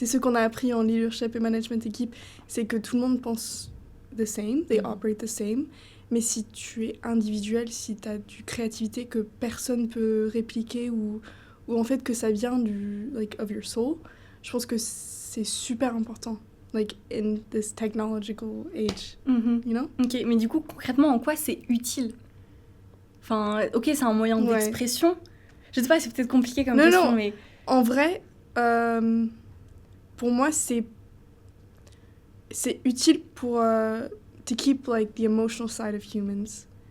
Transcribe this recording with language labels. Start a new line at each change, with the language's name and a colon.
French: C'est ce qu'on a appris en leadership et management équipe, c'est que tout le monde pense
English: the same, they operate the same.
French: Mais si tu es individuel, si tu as du créativité que personne peut répliquer ou en fait que ça vient
English: of your soul,
French: je pense que c'est super important.
English: In this technological age, you know?
French: Ok, mais du coup, concrètement, en quoi c'est utile? Enfin, ok, c'est un moyen d'expression. Je sais pas, c'est peut-être compliqué comme question, mais... En vrai, pour moi, c'est utile pour
English: to keep the emotional side of humans.